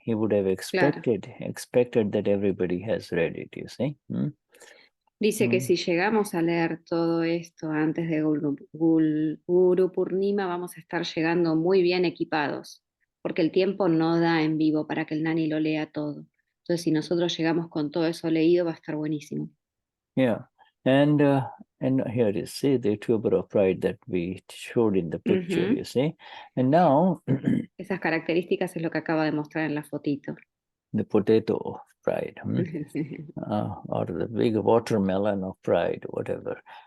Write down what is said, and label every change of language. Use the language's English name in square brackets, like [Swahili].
[English] He would have expected that everybody has read it, you see. [Spanish] Dice que si llegamos a leer todo esto antes de Guru Purnima, vamos a estar llegando muy bien equipados, porque el tiempo no da en vivo para que el Gnani lo lea todo. Entonces, si nosotros llegamos con todo eso leído, va a estar buenísimo. [English] Yeah, and here you see the tuber of pride that we showed in the picture, you see. And now [Spanish] esas características es lo que acaba de mostrar en la fotito. [English] The potato of pride, or the big watermelon of pride, whatever.